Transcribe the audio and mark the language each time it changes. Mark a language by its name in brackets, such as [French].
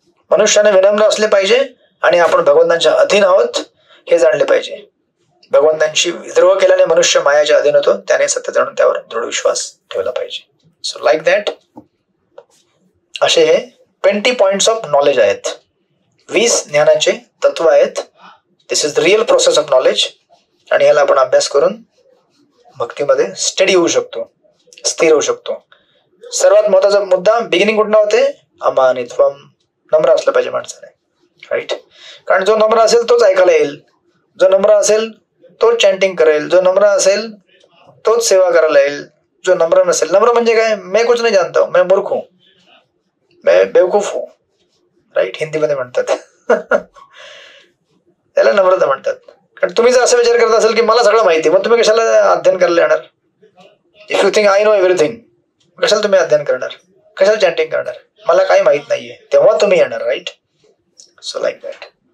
[Marathi] मनुष्याने विनम्र असले पाहिजे आणि आपण भगवंतांच्या अधीन आहोत हे जाणले पाहिजे. भगवंतांशी विद्रोह केल्याने मनुष्य मायाच्या अधीन होतो. त्याने सत्य जाणून त्यावर दृढ विश्वास ठेवला पाहिजे. सो लाईक दॅट असे हे 20 पॉइंट्स ऑफ नॉलेज आहेत. 20 ज्ञानाचे तत्व आहेत. [English] This is the real process of knowledge. [Marathi] आणि याला आपण अभ्यास करून भक्तीमध्ये स्टडी होऊ शकतो, स्थिर होऊ शकतो. सर्वात महत्वाचा मुद्दा बिगिनिंग कुठनं होते? अमानित्वम. नम्र असलं पाहिजे माणसाने. राईट. कारण जो नम्र असेल तोच ऐकायला येईल. जो नम्र असेल तोच चॅन्टिंग करेल. जो नम्र असेल तोच सेवा करायला येईल. जो नम्र नसेल, नम्र म्हणजे काय? [Hindi] मैं कुछ नहीं जानता हूं, मैं मूर्ख हूं, मैं बेवकूफ हूं. [English] Right. [Marathi] हिंदीमध्ये म्हणतात त्याला नम्रता म्हणतात. कारण तुम्ही जर असा विचार करत असेल की मला सगळं माहिती, मग तुम्ही कशाला अध्ययन करायला येणार? [English] if you think I know everything, [Marathi] कशाला तुम्ही अध्ययन करणार? कशाला चॅन्टिंग करणार? मला काही माहित नाहीये तेव्हा तुम्ही येणार. राईट. So like that.